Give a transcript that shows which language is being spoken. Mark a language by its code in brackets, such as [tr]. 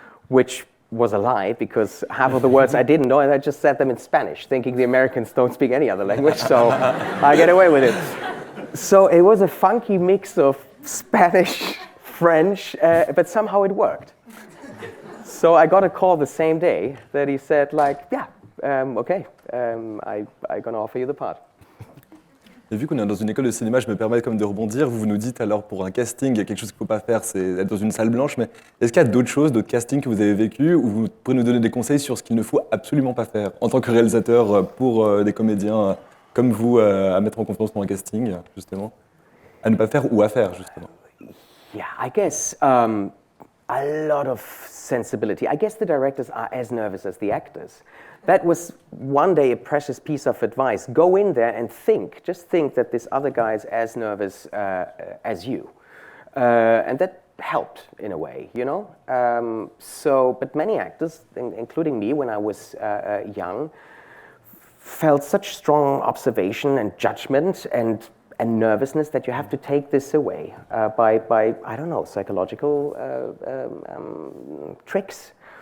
[en] Which was a lie, because half of the words I didn't know, and I just said them in Spanish, thinking the Americans don't speak any other language, so I get away with it. So it was a funky mix of Spanish, French, but somehow it worked. So I got a call the same day that he said, like, yeah, okay, I'm gonna offer you the part. [fr] Et vu qu'on est dans une école de cinéma, je me permets comme de rebondir. Vous nous dites alors pour un casting, quelque chose qu'il ne faut pas faire, c'est être dans une salle blanche. Mais est-ce qu'il y a d'autres choses, d'autres castings que vous avez vécu, où vous pouvez nous donner des conseils sur ce qu'il ne faut absolument pas faire en tant que réalisateur pour des comédiens comme vous à mettre en confiance pour un casting, justement, à ne pas faire ou à faire, justement? [en] Yeah, I guess a lot of sensibility. I guess the directors are as nervous as the actors. That was one day a precious piece of advice. Go in there and think. Just think that this other guy is as nervous as you. And that helped in a way, you know? But many actors, including me when I was young, felt such strong observation and judgment and nervousness that you have to take this away by I don't know, psychological tricks.